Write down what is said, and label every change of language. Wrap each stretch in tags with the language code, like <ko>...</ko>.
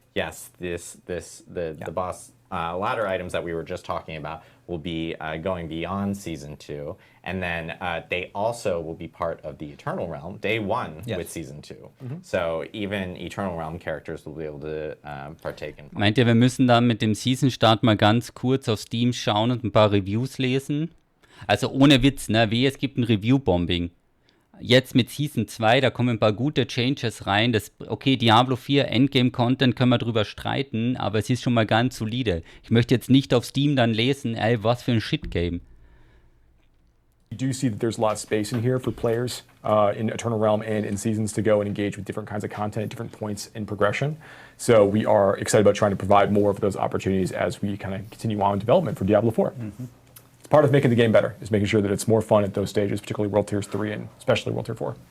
<en>Yes, the boss ladder items that we were just talking about will be going beyond season 2, and then they also will be part of the Eternal Realm day 1 with season 2. So even Eternal Realm characters will be able to partake in.</en> <de>Meint ihr, wir müssen dann mit dem Season-Start mal ganz kurz auf Steam schauen und ein paar Reviews lesen? Also ohne Witz, ne? Wie es gibt ein Review-Bombing. Jetzt mit Season 2, da kommen ein paar gute Changes rein. Okay, Diablo 4 Endgame-Content können wir drüber streiten, aber es ist schon mal ganz solide. Ich möchte jetzt nicht auf Steam dann lesen, ey, was für ein Shit-Game.</de> <en>You do see that there's a lot of space in here for players in Eternal Realm and in Seasons to go and engage with different kinds of content at different points in progression. So we are excited about trying to provide more of those opportunities as we kind of continue on in development for Diablo 4. It's part of making the game better, is making sure that it's more fun at those stages, particularly World Tiers 3 and especially World Tier 4.</en>